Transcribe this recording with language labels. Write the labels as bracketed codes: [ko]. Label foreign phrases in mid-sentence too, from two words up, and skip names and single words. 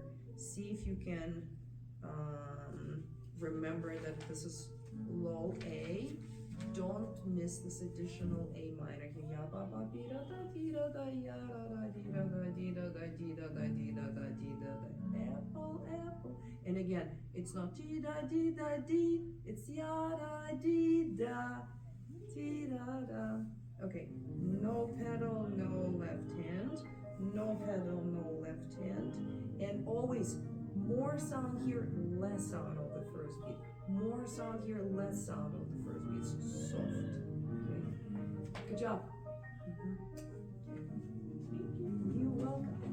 [en] See if you can remember that this is low A. Don't miss this additional A minor. Apple, apple. And again, it's not dee da dee da dee. It's ya da dee da dee da da. Okay, no pedal, no left hand. No pedal, no left hand. And always more sound here, less sound on the first beat. More sound here, less sound on the first beat. It's soft. Okay. Good job. You're welcome.